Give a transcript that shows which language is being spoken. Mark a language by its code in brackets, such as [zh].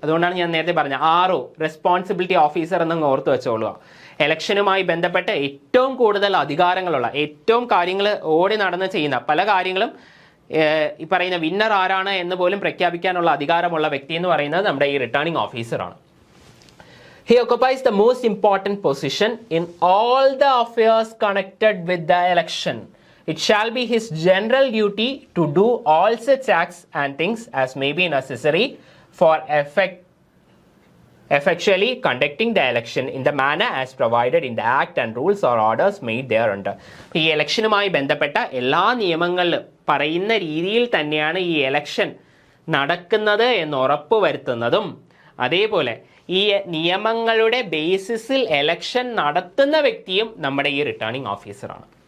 [ml] അതുകൊണ്ടാണ് ഞാൻ നേരത്തെ പറഞ്ഞ RO, റെസ്പോൺസിബിലിറ്റി ഓഫീസർ എന്നങ്ങ് ഓർത്ത് വെച്ചോളുക. ഇലക്ഷനുമായി ബന്ധപ്പെട്ട് ഏറ്റവും കൂടുതൽ അധികാരങ്ങളുള്ള, ഏറ്റവും കാര്യങ്ങൾ ഓടി നടന്ന് ചെയ്യുന്ന പല കാര്യങ്ങളും ഈ പറയുന്ന വിന്നർ ആരാണ് എന്ന് പോലും പ്രഖ്യാപിക്കാനുള്ള അധികാരമുള്ള വ്യക്തി എന്ന് പറയുന്നത് നമ്മുടെ ഈ റിട്ടേണിംഗ് ഓഫീസറാണ്. [en] He occupies the most important position in all the affairs connected with the election. It shall be his general duty to do all such acts and things as may be necessary for effectually conducting the election in the manner as provided in the act and rules or orders made thereunder. [ml] ഈ ഇലക്ഷനുമായി ബന്ധപ്പെട്ട എല്ലാ നിയമങ്ങളിലും പറയുന്ന രീതിയിൽ തന്നെയാണ് ഈ election നടക്കുന്നത് എന്ന് ഉറപ്പുവരുത്തുന്നതും, അതേപോലെ ഈ നിയമങ്ങളുടെ ബേസിസിൽ ഇലക്ഷൻ നടത്തുന്ന വ്യക്തിയും നമ്മുടെ ഈ റിട്ടേണിംഗ് ഓഫീസറാണ്.